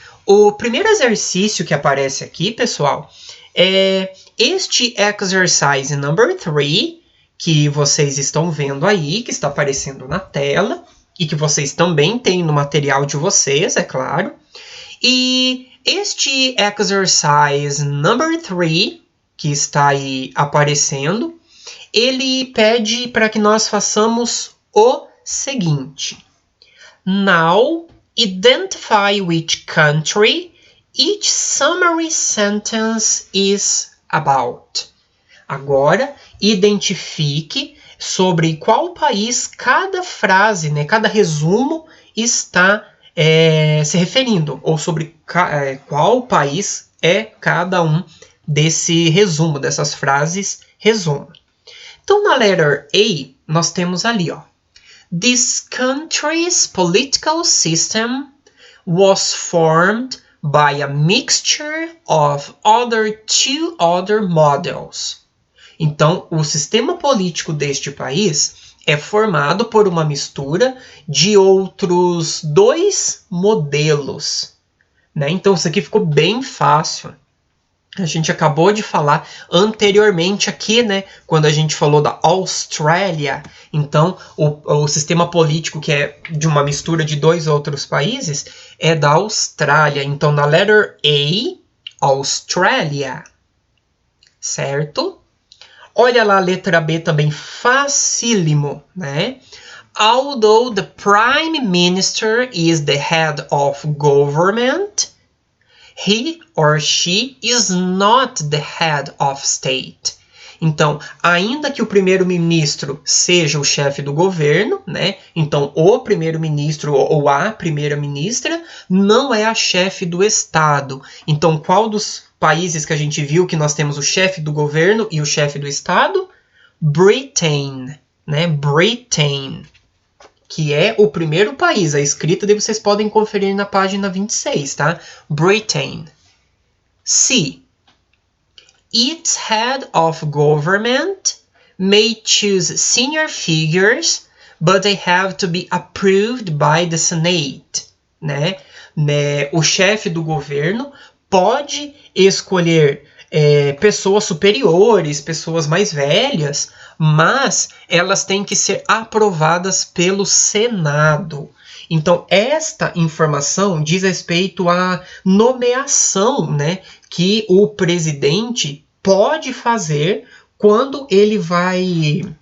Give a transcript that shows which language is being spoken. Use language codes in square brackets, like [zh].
[pt] O primeiro exercício que aparece aqui, pessoal, é este [en] exercise number 3, [pt] que vocês estão vendo aí, que está aparecendo na tela, e que vocês também têm no material de vocês, é claro. E este exercise number 3, que está aí aparecendo, ele pede para que nós façamos o seguinte. [en] Now, identify which country each summary sentence is about. [pt] Agora, identifique sobre qual país cada frase, né, cada resumo está se referindo, ou sobre qual país é cada um desse resumo, dessas frases resumo. Então, na letter A, nós temos ali, ó. [en] This country's political system was formed by a mixture of two other models. [pt] Então, o sistema político deste país é formado por uma mistura de outros 2 modelos, né? Então, isso aqui ficou bem fácil. A gente acabou de falar anteriormente aqui, né? Quando a gente falou da Austrália. Então, o sistema político que é de uma mistura de 2 outros países é da Austrália. Então, na letter A, Austrália. Certo? Olha lá a letra B também, facílimo, né? [en] Although the Prime Minister is the head of government, he or she is not the head of state. [pt] Então, ainda que o primeiro-ministro seja o chefe do governo, né? Então, o primeiro-ministro ou a primeira-ministra não é a chefe do Estado. Então, qual dos países que a gente viu que nós temos o chefe do governo e o chefe do Estado? Britain, né? Britain, que é o primeiro país. A escrita daí vocês podem conferir na página 26, tá? Britain. C. [en] Its head of government may choose senior figures, but they have to be approved by the Senate, né? [pt] O chefe do governo pode escolher pessoas superiores, pessoas mais velhas, mas elas têm que ser aprovadas pelo Senado. Então, esta informação diz respeito à nomeação, né, que o presidente pode fazer quando ele vai...